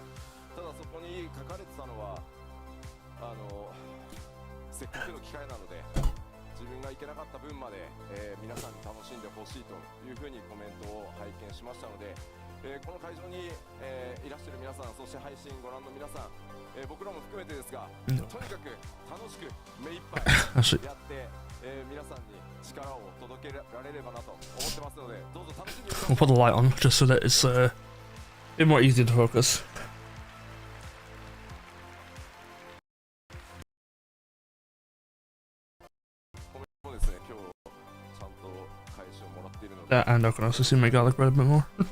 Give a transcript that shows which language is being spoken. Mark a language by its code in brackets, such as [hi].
[ja] ただそこに書かれてたのはせっかくの機会なので自分が行けなかった分まで、皆さんに楽しんでほしいというふうにコメントを拝見しましたので、この会場に、いらっしゃる皆さん、そして配信ご覧の皆さん、僕らも含めてですが、とにかく楽しく目いっぱいやって、皆さんに力を届けられればなと思ってますので、どうぞ楽しんでください。 [en] I'll put the light on just so that it's a bit more easy to focus. [ja] もですね、今日ちゃんと返しをもらっているので、 [en] That and I can also see my garlic bread a bit more.